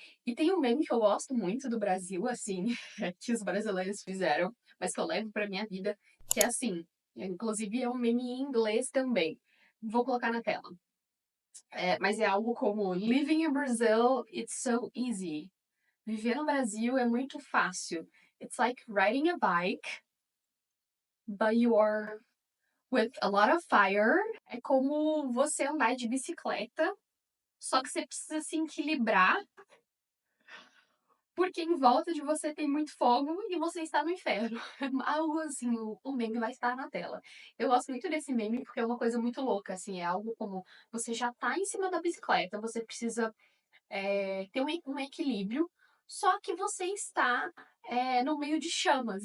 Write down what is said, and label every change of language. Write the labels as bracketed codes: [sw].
[pt] E tem um meme que eu gosto muito do Brasil, assim, que os brasileiros fizeram, mas que eu levo pra minha vida, que é assim, inclusive é um meme em inglês também. Vou colocar na tela. Mas é algo como [en] Living in Brazil, it's so easy. [pt] Viver no Brasil é muito fácil. [en] It's like riding a bike, but you are with a lot of fire. [pt] É como você andar de bicicleta, só que você precisa se equilibrar, porque em volta de você tem muito fogo e você está no inferno. Algo assim, o meme vai estar na tela. Eu gosto muito desse meme porque é uma coisa muito louca, assim, é algo como você já tá em cima da bicicleta, você precisa ter um equilíbrio, só que você está no meio de chamas.